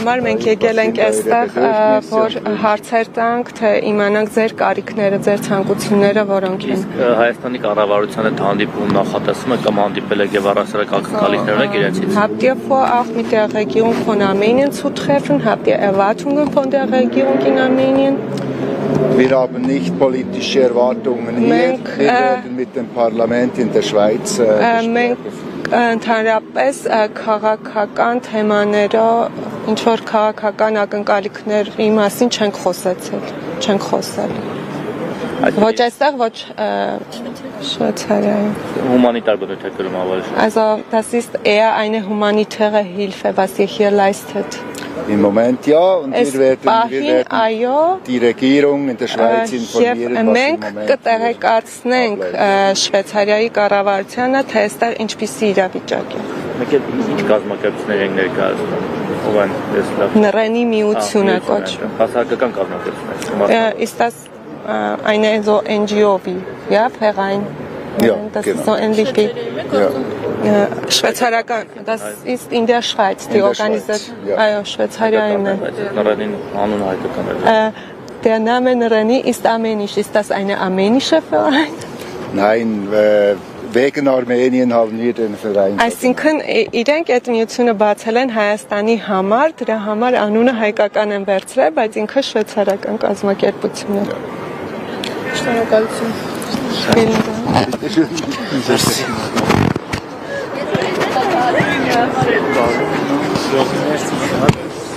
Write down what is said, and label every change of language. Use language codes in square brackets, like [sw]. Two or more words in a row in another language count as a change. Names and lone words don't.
[de] Habt ihr vor, auch mit der Regierung von Armenien zu treffen? Habt ihr Erwartungen von der Regierung in Armenien? Wir haben nicht politische Erwartungen hier. Wir werden mit dem Parlament in der Schweiz [hy] Ընդհանրապես քաղաքական թեմաներով ինչ որ քաղաքական ակնկալիքների մասին չենք խոսել։ Ոչ այստեղ, ոչ Շվեյցարիայում։ Humanitar բնութագրում ավելի շատ։ [de] Also, das ist eher eine humanitäre Hilfe, was ihr hier leistet. Im Moment ja, und wir werden die Regierung in der Schweiz informieren, was im Moment [hy] կտեղեկացնենք Շվեյցարիայի կառավարությանը, թե այստեղ ինչպիսի իրավիճակ է։ Մեկ էլ ինչ կազմակերպություններ են ներկայացնում, ով են լավ։ Նռենի միությունը կոչվում։ Հասարակական կազմակերպություններ։ [de] Ist das eine so NGO wie, ja, Verein? Ja, das genau. ist so ähnlich wie Schweizerakan. Das ist in der Schweiz, die Organisation. Ja, Schweizerien. Der Name Nreni ist armenisch. Ist das eine armenische Verein? Nein, wegen Armenien haben wir den Verein. [hy] Այսինքն իրենք այդ միությունը բացել են Հայաստանի համար, դրա համար անունը հայկական են վերցրել, բայց ինքը շվեյցարական կազմակերպություն է։ [de] Schön.